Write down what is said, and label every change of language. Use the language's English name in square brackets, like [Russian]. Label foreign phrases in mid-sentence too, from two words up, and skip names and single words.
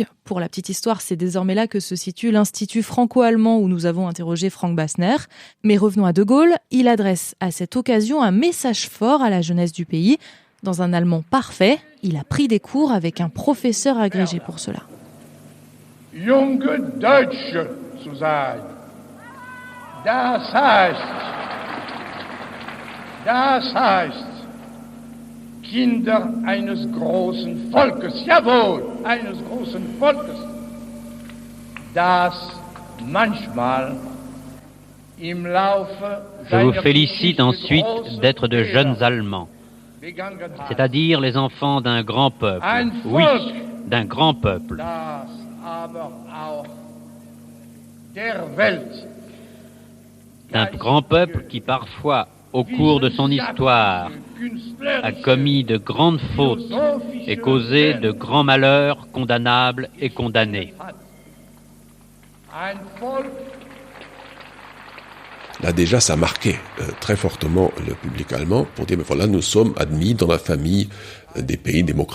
[French] Pour la petite histoire, c'est désormais là que se situe l'Institut franco-allemand où nous avons interrogé Frank Bassner. Mais revenons à de Gaulle, il adresse à cette occasion un message fort à la jeunesse du pays. Dans un allemand parfait, il a pris des cours avec un professeur agrégé pour cela. [German] Junge Deutsche zu sein. Das heißt, Kinder eines großen Volkes, jawohl, eines großen Volkes, das manchmal im Laufe [French] Je vous félicite ensuite d'être de jeunes Allemands, c'est-à-dire les enfants d'un grand peuple, oui, d'un grand peuple. [German] Das aber auch der Welt. [French] D'un grand peuple qui parfois, au cours de son histoire, a commis de grandes fautes et causé de grands malheurs condamnables et condamnés. Là déjà, ça marquait très fortement le public allemand pour dire, voilà, nous sommes admis dans la famille des pays démocratiques.